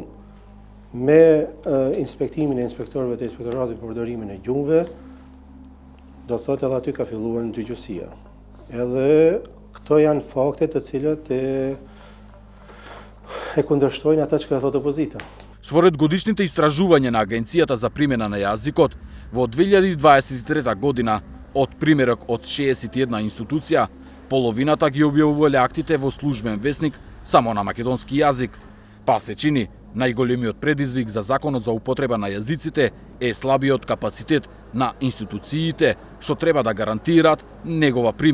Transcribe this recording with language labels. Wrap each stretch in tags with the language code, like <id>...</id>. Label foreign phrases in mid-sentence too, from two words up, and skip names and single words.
<sq>Me inspektimin e inspektorëve të inspektoratit për përdorimin e gjuhëve, do thotë edhe aty ka filluar ndërgjuesia. Edhe këto janë fakte të cilat e kundërshtojnë ata që ka thotë opozita.</sq> <mk>Според годишните истражувања на Агенцијата за примена на јазикот, во 2023 година, од примерок од 61 институција, половината ги објавувале актите во службен весник само на македонски јазик. Па се чини, најголемиот предизвик за законот за употреба на јазиците е слабиот капацитет на институциите што треба да гарантираат негова примена.</mk>